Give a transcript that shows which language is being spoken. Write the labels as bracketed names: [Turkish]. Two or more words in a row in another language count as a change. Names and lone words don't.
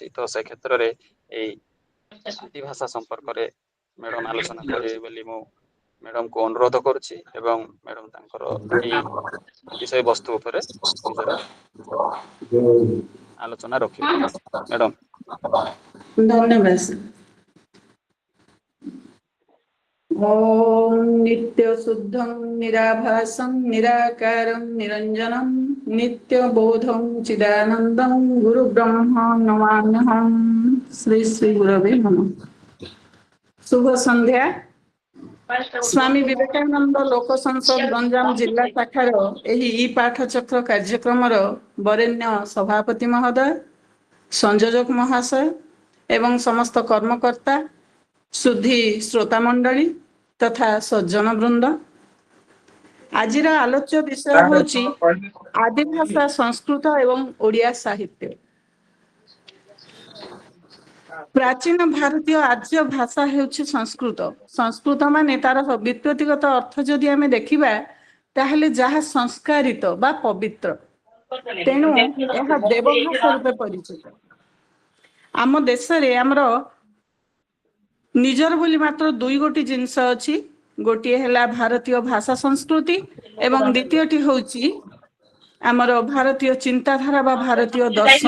[Odia] ତ ସେ କ୍ଷେତ୍ରରେ ଏଇ ଆଦି ଭାଷା ସମ୍ପର୍କରେ ମ୍ୟାଡ଼ାମ ଆଲୋଚନା କରିବେ ବୋଲି ମୁଁ ମ୍ୟାଡ଼ାମକୁ ଅନୁରୋଧ କରୁଛି ଏବଂ ମ୍ୟାଡ଼ାମ ତାଙ୍କର ଏଇ ବିଷୟ ବସ୍ତୁ ଉପରେ ନିଜର ଆଲୋଚନା ରଖିବେ। ମ୍ୟାଡ଼ାମ ଧନ୍ୟବାଦ ସାର୍। [Sanskrit] ॐ नित्यशुद्धं निराभासं निराकारं निरञ्जनं नित्यबोधं चिदानन्दं गुरुब्रह्मा नमाम्यहं। श्री श्री गुरवे नमः। शुभ संध्या। [Odia] ସ୍ୱାମୀ ବିବେକାନନ୍ଦ ଲୋକ ସଂସଦ ଗଞ୍ଜାମ ଜିଲ୍ଲା ଶାଖାର ଏହି ଇ ପାଠଚକ୍ର କାର୍ଯ୍ୟକ୍ରମର ବରେଣ୍ୟ ସଭାପତି ମହୋଦୟ ସଂଯୋଜକ ମହାଶୟ ଏବଂ ସମସ୍ତ କର୍ମକର୍ତ୍ତା ସୁଧୀ ଶ୍ରୋତା ମଣ୍ଡଳୀ ତଥା ସଜ୍ଜନ ବୃନ୍ଦ। ଆଜିର ଆଲୋଚ୍ୟ ବିଷୟ ହେଉଛି ଆଦିଭାଷା ସଂସ୍କୃତ ଏବଂ ଓଡ଼ିଆ ସାହିତ୍ୟ। ପ୍ରାଚୀନ ଭାରତୀୟ ଆର୍ଯ୍ୟ ଭାଷା ହେଉଛି ସଂସ୍କୃତ। ସଂସ୍କୃତ ମାନେ ତାର ବ୍ୟୁତ୍ପତ୍ତିଗତ ଅର୍ଥ ଯଦି ଆମେ ଦେଖିବା ତାହେଲେ ଯାହା ସଂସ୍କାରିତ ବା ପବିତ୍ର, ତେଣୁ ଏହା ଦେବଭାଷା ରୂପେ ପରିଚିତ। ଆମ ଦେଶରେ ଆମର ନିଜର ବୋଲି ମାତ୍ର 2 ଜିନିଷ ଅଛି। ଗୋଟିଏ ହେଲା ଭାରତୀୟ ଭାଷା ସଂସ୍କୃତି ଏବଂ ଦ୍ୱିତୀୟଟି ହେଉଛି ଆମର ଭାରତୀୟ ଚିନ୍ତାଧାରା ବା ଭାରତୀୟ ଦର୍ଶନ।